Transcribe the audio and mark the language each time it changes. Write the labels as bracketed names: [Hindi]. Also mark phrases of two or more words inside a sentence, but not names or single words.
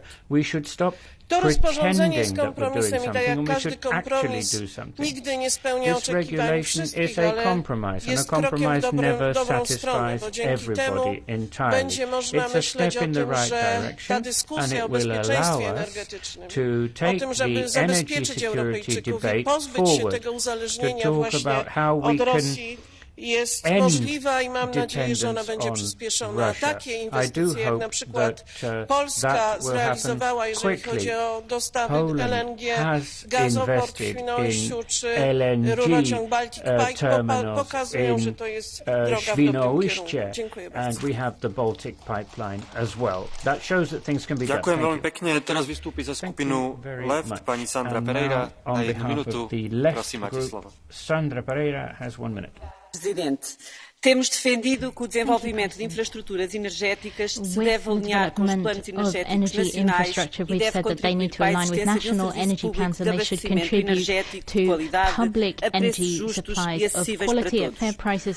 [Polish] To rozporządzenie jest kompromisem i tak jak każdy kompromis nigdy nie spełnia oczekiwań wszystkich, ale jest krokiem w dobrą stronę, bo dzięki temu będzie można myśleć o tym, że ta dyskusja o bezpieczeństwie energetycznym, o tym, żeby zabezpieczyć Europejczyków i pozbyć się tego uzależnienia właśnie od Rosji, jest możliwa i mam nadzieję, że ona będzie przyspieszona. Takie inwestycje, jak na przykład Polska zrealizowała, jeżeli chodzi o dostawy LNG, gazoport w Świnoujściu czy rurociąg Baltic Pipe, pokazują, że to jest droga w dobrym kierunku. Dziękuję bardzo. [Slovak] Ďakujem veľmi pekne. Teraz vystúpi za skupinu Left pani Sandra Pereira na 1 minútu. Prosím, máte slovo. [English] Sandra Pereira has 1 minute. [Portuguese] Presidente, temos defendido que o desenvolvimento de infraestruturas energéticas se deve alinhar com os planos energéticos nacionais e deve contribuir para a existência de um serviço público de abastecimento energético de qualidade a preços justos e acessíveis para todos.